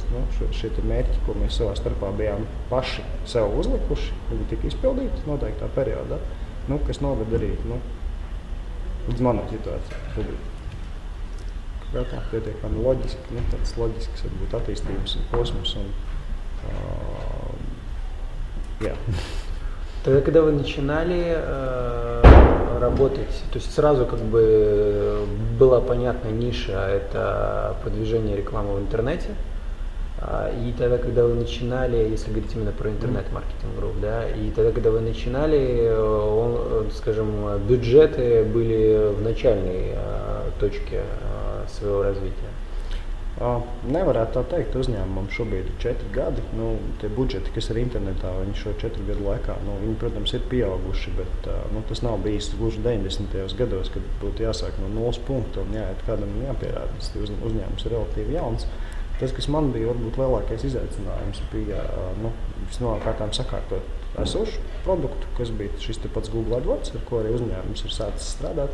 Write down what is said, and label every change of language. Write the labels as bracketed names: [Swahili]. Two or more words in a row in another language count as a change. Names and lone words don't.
[Latvian] Šie mērķi, ko mēs savā starpā bijām paši sev uzlikuši, viņi tika izpildīti noteiktā periodā, kas noved arī līdz manai situācijai. Kā tā pietiekami loģiski, tāds loģisks varbūt attīstības posms. [Russian] Тогда, когда вы начинали работать, то есть сразу как бы была понятна ниша, это продвижение рекламы в интернете, и тогда, когда вы начинали, если говорить именно про интернет-маркетинг-групп, да, и тогда, когда вы начинали, скажем, бюджеты были в начальной точке своего развития. [Latvian] Nevarētu tā teikt, uzņēmumam šobrīd ir 4 gadi. Tie budžeti, kas ir internetā, viņi šo 4 gadu laikā, viņi, protams, ir pieauguši, bet tas nav bijis gluži 90. gados, kad būtu jāsāk no 0 punkta un jāiet kādam jāpierāda. Tas uzņēmums ir relatīvi jauns. Tas, kas man bija varbūt lielākais izaicinājums, bija visnokārtām sakārtot esošu produktu, kas bija šis pats Google AdWords, ar ko arī uzņēmums ir sācis strādāt.